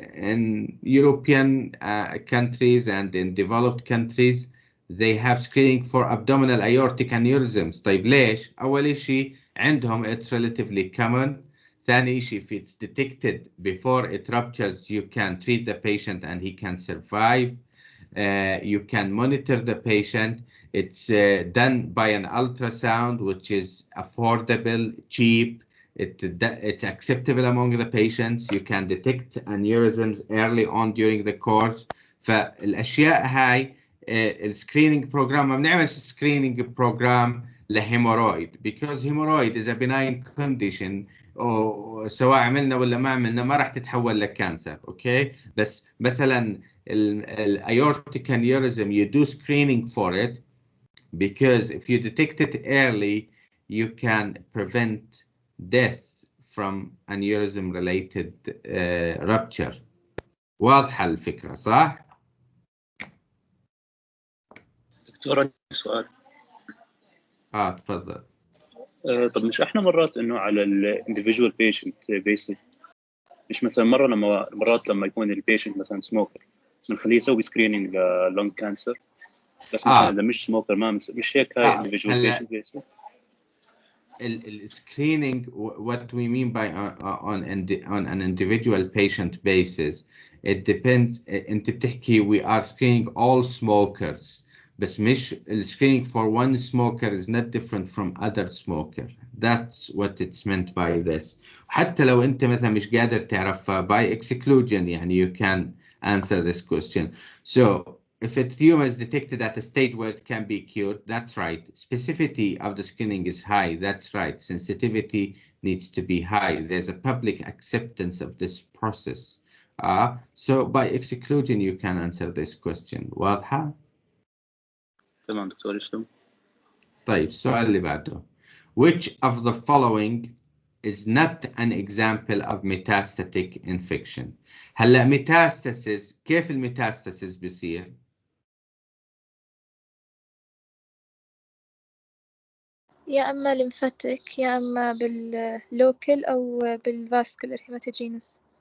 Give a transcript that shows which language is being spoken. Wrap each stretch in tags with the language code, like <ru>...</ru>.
<en>In European countries and in developed countries they have screening for abdominal aortic aneurysms.</en> <ar>طيب ليش؟ أول شيء عندهم</ar> <en>it's relatively common.</en> <ar>ثاني شيء</ar> <en>if it's detected before it ruptures you can treat the patient and he can survive. You can monitor the patient. It's done by an ultrasound which is affordable, cheap. It's acceptable among the patients. You can detect aneurysms early on during the course.</en> <ar>فالأشياء هاي السكرينينج بروجرام ما بنعمل سكرينينج بروجرام لهيمورويد</ar> <en>because hemorrhoid is a benign condition.</en> <ar>سواء عملنا ولا ما عملنا ما راح تتحول لكانسر. اوكي بس مثلا الايورتيك</ar> <en>aneurysm you do screening for it because if you detect it early you can prevent death from aneurysm related rupture.</en> <ar>واضحة الفكرة صح؟ دكتور عندي سؤال. تفضل. طب مش احنا مرات انه على الانديفيدوال بيشنت بيسز، مش مثلا مرات لما يكون البيشنت مثلا سموكر بنخليه يسوي سكرينينج للونج كانسر، بس مثلا اذا مش سموكر ما مش هيك هاي انديفيدوال بيشنت بيسز؟</ar> <en>screening, what we mean by on an individual patient basis, it depends.</en> <ar>انت بتحكي</ar> <en>we are screening all smokers,</en> <ar>بس مش</ar> <en>screening for one smoker is not different from other smoker. That's what it's meant by this.</en> <ar>حتى لو انت مثلا مش قادر تعرف</ar> <en>by exclusion</en> <ar>يعني</ar> <en>you can answer this question. So if a tumor is detected at a stage where it can be cured, that's right. Specificity of the screening is high, that's right. Sensitivity needs to be high. There's a public acceptance of this process. So by exclusion you can answer this question.</en> <ar>واضحة؟ تمام دكتور يسلم. طيب السؤال اللي بعده.</ar> <en>Which of the following is not an example of metastatic infection?</en> <ar>هلا metastasis، كيف الميتاستاسيس بيصير؟ يا اما ليمفاتيك يا اما باللوكل او بالفاسكولار هيماتوجينس.</ar>